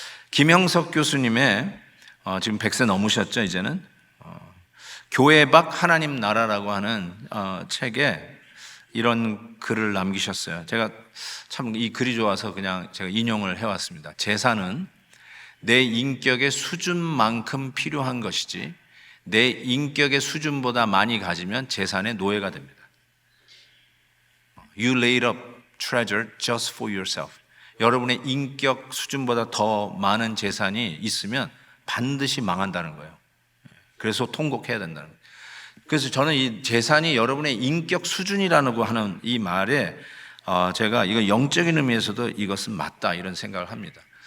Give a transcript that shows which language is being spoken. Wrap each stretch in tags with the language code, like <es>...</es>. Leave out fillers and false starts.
<ko>김영석 교수님의 지금 100세 넘으셨죠 이제는 교회 밖 하나님 나라라고 하는 책에 이런 글을 남기셨어요. 제가 참 이 글이 좋아서 그냥 제가 인용을 해왔습니다. 재산은 내 인격의 수준만큼 필요한 것이지 내 인격의 수준보다 많이 가지면 재산의 노예가 됩니다.</ko> <en>You laid up treasure just for yourself.</en> <ko>여러분의 인격 수준보다 더 많은 재산이 있으면 반드시 망한다는 거예요. 그래서 통곡해야 된다는 거예요. 그래서 저는 이 재산이 여러분의 인격 수준이라고 하는 이 말에 제가 이거 영적인 의미에서도 이것은 맞다 이런 생각을 합니다.</ko>